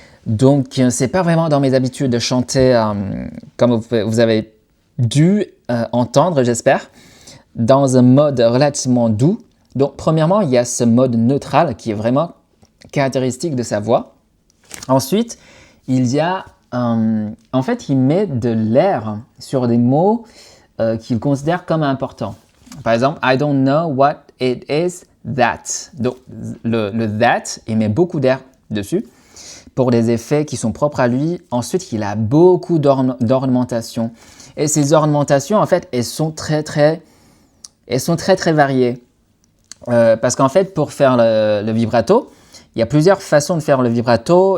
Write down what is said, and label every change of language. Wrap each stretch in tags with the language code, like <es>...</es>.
<fr>Donc, c'est pas vraiment dans mes habitudes de chanter, comme vous avez dû entendre, j'espère, dans un mode relativement doux. Donc, premièrement, il y a ce mode neutral qui est vraiment caractéristique de sa voix. Ensuite, il y a, en fait, il met de l'air sur des mots qu'il considère comme importants. Par exemple,</fr> <en>I don't know what it is that.</en> <fr>Donc, le that, il met beaucoup d'air dessus pour des effets qui sont propres à lui. Ensuite, il a beaucoup d'ornementation. Et ces ornementations, en fait, elles sont très variées. Parce qu'en fait, pour faire le vibrato, il y a plusieurs façons de faire le vibrato.</fr>